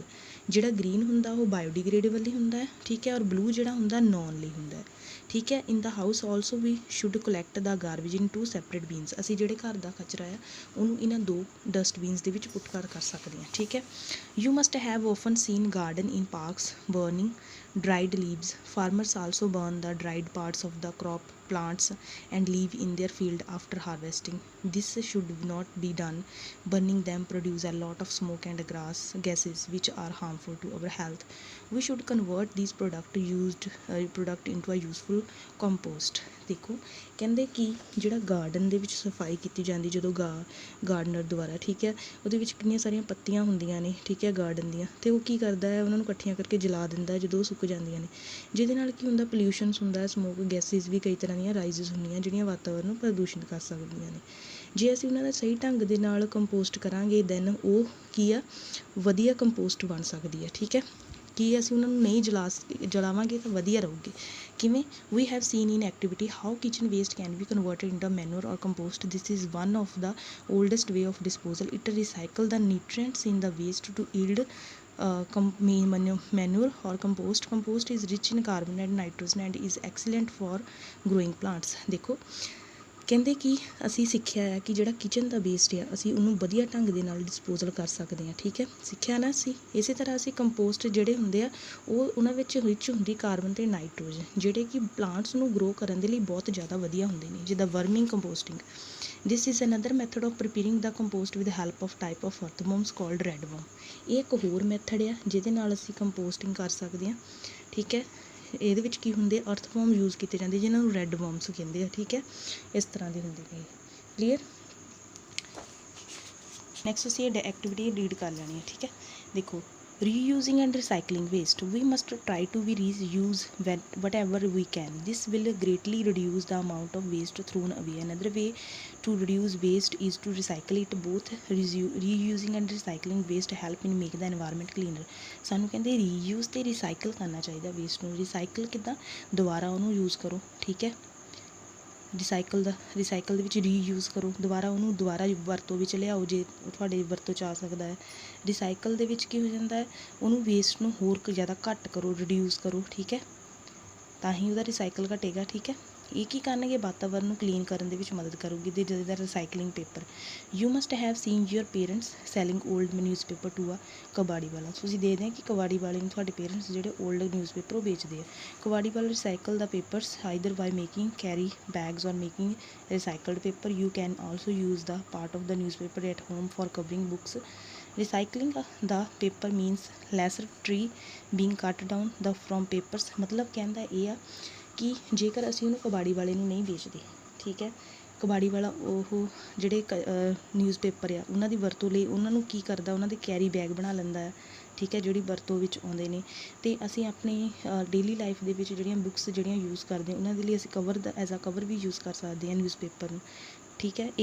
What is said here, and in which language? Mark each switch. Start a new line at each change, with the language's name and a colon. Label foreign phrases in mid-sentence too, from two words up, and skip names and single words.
Punjabi: ਜਿਹੜਾ ਗ੍ਰੀਨ ਹੁੰਦਾ ਉਹ ਬਾਇਓਡੀਗ੍ਰੇਡੇਬਲ ਹੀ ਹੁੰਦਾ ਹੈ, ਠੀਕ ਹੈ। ਔਰ ਬਲੂ ਜਿਹੜਾ ਹੁੰਦਾ ਨੋਨ ਲਈ ਹੁੰਦਾ ਹੈ, ਠੀਕ ਹੈ।
English: in the house also we should collect the garbage into separate bins.
Punjabi: ਅਸੀਂ ਜਿਹੜੇ ਘਰ ਦਾ ਕਚਰਾ ਆ ਉਹਨੂੰ ਇਹਨਾਂ ਦੋ ਡਸਟਬਿਨਸ ਦੇ ਵਿੱਚ ਪੁੱਟ ਕਰ ਸਕਦੇ ਹਾਂ, ਠੀਕ ਹੈ।
English: you must have often seen garden in parks burning dried leaves. Farmers also burn the dried parts of the crop plants and leave in their field after harvesting. This should not be done. Burning them produce a lot of smoke and gases which are harmful to our health. We should convert these product into a useful compost।
Punjabi: ਦੇਖੋ ਕਹਿੰਦੇ ਕਿ ਜਿਹੜਾ ਗਾਰਡਨ ਦੇ ਵਿੱਚ ਸਫਾਈ ਕੀਤੀ ਜਾਂਦੀ ਜਦੋਂ ਗਾਰਡਨਰ ਦੁਆਰਾ, ਠੀਕ ਹੈ, ਉਹਦੇ ਵਿੱਚ ਕਿੰਨੀਆਂ ਸਾਰੀਆਂ ਪੱਤੀਆਂ ਹੁੰਦੀਆਂ ਨੇ, ਠੀਕ ਹੈ, ਗਾਰਡਨ ਦੀਆਂ, ਅਤੇ ਉਹ ਕੀ ਕਰਦਾ ਹੈ ਉਹਨਾਂ ਨੂੰ ਇਕੱਠੀਆਂ ਕਰਕੇ ਜਲਾ ਦਿੰਦਾ ਜਦੋਂ ਉਹ ਸੁੱਕ ਜਾਂਦੀਆਂ ਨੇ। ਜਿਹਦੇ ਨਾਲ ਕੀ ਹੁੰਦਾ ਪੋਲਿਊਸ਼ਨਸ ਹੁੰਦਾ,
English: smoke gases
Punjabi: ਵੀ ਕਈ ਤਰ੍ਹਾਂ ਦੀਆਂ ਰਾਈਜ਼ਸ ਹੁੰਦੀਆਂ ਜਿਹੜੀਆਂ ਵਾਤਾਵਰਨ ਨੂੰ ਪ੍ਰਦੂਸ਼ਿਤ ਕਰ ਸਕਦੀਆਂ ਨੇ। ਜੇ ਅਸੀਂ ਉਹਨਾਂ ਦਾ ਸਹੀ ਢੰਗ ਦੇ ਨਾਲ ਕੰਪੋਸਟ ਕਰਾਂਗੇ ਦੈਨ ਉਹ ਕੀ ਆ ਵਧੀਆ ਕੰਪੋਸਟ ਬਣ ਸਕਦੀ ਹੈ, ਠੀਕ ਹੈ। ਕਿ ਅਸੀਂ ਉਹਨਾਂ ਨੂੰ ਨਹੀਂ ਜਲਾਵਾਂਗੇ ਤਾਂ ਵਧੀਆ ਰਹੂਗੀ। ਕਿਵੇਂ?
English: we have seen in activity how kitchen waste can be converted into manure or compost. this is one of the oldest way of disposal. It recycle the nutrients in the waste to yield manure or compost. Compost is rich in carbon and nitrogen and is excellent for growing plants।
Punjabi: ਦੇਖੋ ਕਹਿੰਦੇ ਕਿ ਅਸੀਂ ਸਿੱਖਿਆ ਹੈ ਕਿ ਜਿਹੜਾ ਕਿਚਨ ਦਾ ਵੇਸਟ ਆ ਅਸੀਂ ਉਹਨੂੰ ਵਧੀਆ ਢੰਗ ਦੇ ਨਾਲ ਡਿਸਪੋਜ਼ਲ ਕਰ ਸਕਦੇ ਹਾਂ, ਠੀਕ ਹੈ। ਸਿੱਖਿਆ ਨਾ ਅਸੀਂ। ਇਸੇ ਤਰ੍ਹਾਂ ਅਸੀਂ ਕੰਪੋਸਟ ਜਿਹੜੇ ਹੁੰਦੇ ਆ ਉਹ ਉਹਨਾਂ ਵਿੱਚ ਰਿਚ ਹੁੰਦੀ ਕਾਰਬਨ ਅਤੇ ਨਾਈਟ੍ਰੋਜਨ ਜਿਹੜੇ ਕਿ ਪਲਾਂਟਸ ਨੂੰ ਗਰੋ ਕਰਨ ਦੇ ਲਈ ਬਹੁਤ ਜ਼ਿਆਦਾ ਵਧੀਆ ਹੁੰਦੇ ਨੇ, ਜਿੱਦਾਂ
English: worming composting. this is another method of preparing the compost with help of type of earthworms called redworm.
Punjabi: ਇਹ ਇੱਕ ਹੋਰ ਮੈਥਡ ਆ ਜਿਹਦੇ ਨਾਲ ਅਸੀਂ ਕੰਪੋਸਟਿੰਗ ਕਰ ਸਕਦੇ ਹਾਂ, ਠੀਕ ਹੈ। ਇਹਦੇ ਵਿੱਚ ਕੀ ਹੁੰਦੇ
English: earthworm use
Punjabi: ਕੀਤੇ ਜਾਂਦੇ ਜਿਹਨਾਂ ਨੂੰ
English: red worms
Punjabi: ਕਹਿੰਦੇ ਆ, ਠੀਕ ਹੈ। ਇਸ ਤਰ੍ਹਾਂ ਦੇ ਹੁੰਦੇ ਨੇ। ਕਲੀਅਰ? ਨੈਕਸਟ ਅਸੀਂ ਇਹ ਐਕਟੀਵਿਟੀ ਰੀਡ ਕਰ ਲੈਣੀ ਹੈ, ਠੀਕ ਹੈ।
English: ਦੇਖੋ reusing and recycling waste. We must try to reuse whatever we can. This will greatly reduce the amount of waste thrown away. Another way to reduce waste is to recycle it. Both reusing and recycling waste help in make the environment cleaner।
Punjabi: ਸਾਨੂੰ ਕਹਿੰਦੇ reuse ਤੇ recycle ਕਰਨਾ ਚਾਹੀਦਾ ਵੇਸਟ ਨੂੰ। recycle ਕਿੱਦਾਂ? ਦੁਬਾਰਾ ਉਹਨੂੰ ਯੂਜ਼ ਕਰੋ, ਠੀਕ ਹੈ। ਰਿਸਾਈਕਲ ਦੇ ਵਿੱਚ ਰੀਯੂਜ਼ ਕਰੋ, ਦੁਬਾਰਾ ਵਰਤੋਂ ਵਿੱਚ ਲਿਆਓ ਜੇ ਤੁਹਾਡੇ ਵਰਤੋਂ 'ਚ ਆ ਸਕਦਾ ਹੈ। ਰਿਸਾਈਕਲ ਦੇ ਵਿੱਚ ਕੀ ਹੋ ਜਾਂਦਾ ਹੈ ਉਹਨੂੰ ਵੇਸਟ ਨੂੰ ਹੋਰ ਜ਼ਿਆਦਾ ਘੱਟ ਕਰੋ, ਰਿਡਿਊਸ ਕਰੋ, ਠੀਕ ਹੈ, ਤਾਂ ਹੀ ਉਹਦਾ ਰਿਸਾਈਕਲ ਘਟੇਗਾ, ਠੀਕ ਹੈ। ਇਹ ਕੀ ਕਰਨਗੇ ਵਾਤਾਵਰਨ ਨੂੰ ਕਲੀਨ ਕਰਨ ਦੇ ਵਿੱਚ ਮਦਦ ਕਰੂਗੀ। ਤੇ ਜਿਹਦਾ
English: recycling paper you must have seen your parents selling old newspaper to a
Punjabi: ਕਬਾੜੀ ਵਾਲਾ। ਤੁਸੀਂ ਦੇਖਦੇ ਹਾਂ ਕਿ ਕਬਾੜੀ ਵਾਲੇ ਨੂੰ ਤੁਹਾਡੇ ਪੇਰੈਂਟਸ ਜਿਹੜੇ
English: old newspaper
Punjabi: ਉਹ ਵੇਚਦੇ ਆ। ਕਬਾੜੀ ਵਾਲਾ
English: recycle the papers either by making carry bags or making recycled paper. You can also use the part of the newspaper at home for covering books. Recycling the paper means lesser tree being cut down from papers।
Punjabi: ਮਤਲਬ ਕਹਿੰਦਾ ਇਹ ਆ ਕਿ ਜੇਕਰ ਅਸੀਂ ਉਹਨੂੰ ਕਬਾੜੀ ਵਾਲੇ ਨੂੰ ਨਹੀਂ ਵੇਚਦੇ, ਠੀਕ ਹੈ, ਕਬਾੜੀ ਵਾਲਾ ਉਹ ਜਿਹੜੇ ਨਿਊਜ਼ਪੇਪਰ ਆ ਉਹਨਾਂ ਦੀ ਵਰਤੋਂ ਲਈ ਉਹਨਾਂ ਨੂੰ ਕੀ ਕਰਦਾ ਉਹਨਾਂ ਦੇ
English: carry bag
Punjabi: ਬਣਾ ਲੈਂਦਾ ਹੈ, ਠੀਕ ਹੈ, ਜਿਹੜੀ ਵਰਤੋਂ ਵਿੱਚ ਆਉਂਦੇ ਨੇ। ਅਤੇ ਅਸੀਂ ਆਪਣੀ
English: daily life
Punjabi: ਦੇ ਵਿੱਚ ਜਿਹੜੀਆਂ ਬੁੱਕਸ ਜਿਹੜੀਆਂ ਯੂਜ਼ ਕਰਦੇ ਹਾਂ ਉਹਨਾਂ ਦੇ ਲਈ ਅਸੀਂ ਕਵਰ ਦਾ
English: as a cover
Punjabi: ਵੀ ਯੂਜ਼ ਕਰ ਸਕਦੇ ਹਾਂ ਨਿਊਜ਼ਪੇਪਰ ਨੂੰ, ਠੀਕ ਹੈ।